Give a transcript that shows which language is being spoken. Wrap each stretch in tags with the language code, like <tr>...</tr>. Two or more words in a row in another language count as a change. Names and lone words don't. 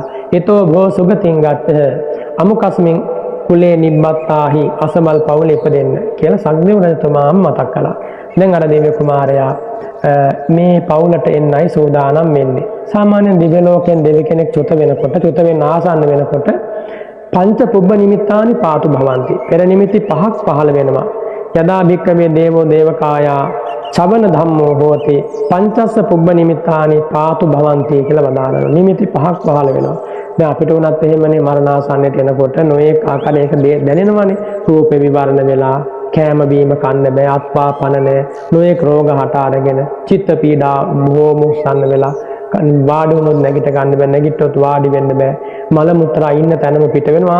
<pi>ඊතෝ භෝ සුගතින් ගත්ත අමුකස්මින් කුලේ නිබ්බත්තාහි</pi> <si>අසමල් පවුල ඉපදෙන්න කියලා සග්දේව රජතුමාම මතක් කළා. දැන් අර දිව්‍ය කුමාරයා මේ පවුලට එන්නයි සූදානම් වෙන්නේ. සාමාන්‍යයෙන් දිව්‍ය ලෝකෙන් දෙවි කෙනෙක් චුත වෙනකොට, චුත වෙන්න ආසන්න වෙනකොට</si> <pi>පංච පුබ්බ නිමිත්තානි පාතු භවಂತಿ.</pi> <si>පෙර නිමිති 5ක් පහළ වෙනවා.</si> <pi>යදා භික්ඛවේ දේවෝ දේවකායා චවන ධම්මෝ හෝති පංචස්ස පුබ්බ නිමිත්තානි පාතු භවಂತಿ</pi> <si>කියලා වදාළනවා. නිමිති 5ක් පහළ වෙනවා. දැන් අපිට උනත් එහෙමනේ මරණාසන්නයට එනකොට නොඑක ආකාරයක දැනෙනවනේ. රූපේ විවරණ වෙලා කෑම බීම කන්න බෑ, අත්පා පන නැහැ, නොඑක රෝග හට අරගෙන චිත්ත පීඩා බොහොම උස්සන්න වෙලා වාඩි වුණොත් නැගිට ගන්න බෑ, නැගිට්ටොත් වාඩි වෙන්න බෑ, මල මුත්‍රා ඉන්න තැනම පිට වෙනවා.</si>